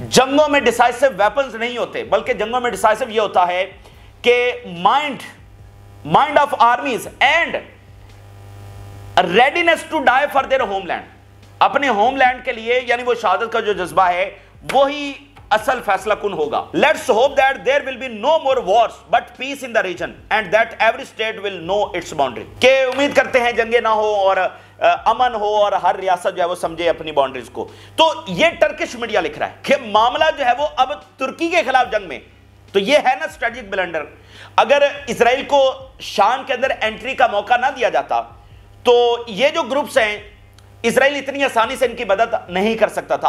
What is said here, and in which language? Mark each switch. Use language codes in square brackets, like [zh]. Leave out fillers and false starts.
[ur] جنگوں میں ڈیسائسو ویپنز نہیں ہوتے، بلکہ جنگوں میں ڈیسائسو یہ ہوتا ہے کہ [en] Mind of armies and readiness to die for their homeland. [ur] اپنے ہوم لینڈ کے لیے یعنی وہ شہادت کا جو جذبہ ہے وہی اصل فیصلہ کن ہوگا. [en] Let's hope that there will be no more wars but peace in the region and that every state will know its boundary. [ur] کہ امید کرتے ہیں جنگیں نہ ہو اور امن ہو اور ہر ریاست جو ہے وہ سمجھے اپنی باؤنڈریز کو. تو یہ ٹرکش میڈیا لکھ رہا ہے کہ معاملہ جو ہے وہ اب ترکی کے خلاف جنگ میں، تو یہ ہے نا اسٹریٹجک بلنڈر. اگر اسرائیل کو شام کے اندر انٹری کا موقع نہ دیا جاتا تو یہ جو گروپس ہیں اسرائیل اتنی آسانی سے ان کی مدد نہیں کر سکتا تھا.